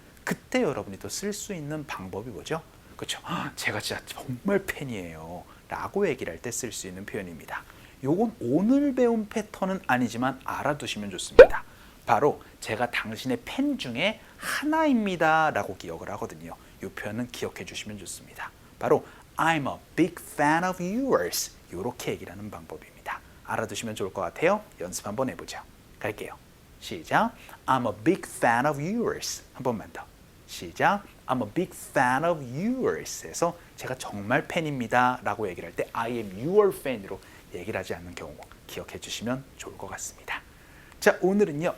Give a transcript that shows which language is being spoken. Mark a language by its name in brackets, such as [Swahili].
[Korean] 그때 여러분이 또 쓸 수 있는 방법이 뭐죠? 그렇죠. 제가 진짜 정말 팬이에요. 라고 얘기를 할 때 쓸 수 있는 표현입니다. 요건 오늘 배운 패턴은 아니지만 알아두시면 좋습니다. 바로 제가 당신의 팬 중에 하나입니다. 라고 기억을 하거든요. 이 표현은 기억해 주시면 좋습니다. 바로 [English] I'm a big fan of yours. [Korean] 이렇게 얘기를 하는 방법입니다. 알아두시면 좋을 것 같아요. 연습 한번 해보죠. 갈게요. 시작. [English] I'm a big fan of yours. [Korean] 한 번만 더. 시작. [English] I'm a big fan of yours. [Korean] 해서 제가 정말 팬입니다. 라고 얘기를 할 때 [English] I am your fan [Korean] 으로 얘기를 하지 않는 경우 기억해 주시면 좋을 것 같습니다. 자, 오늘은요.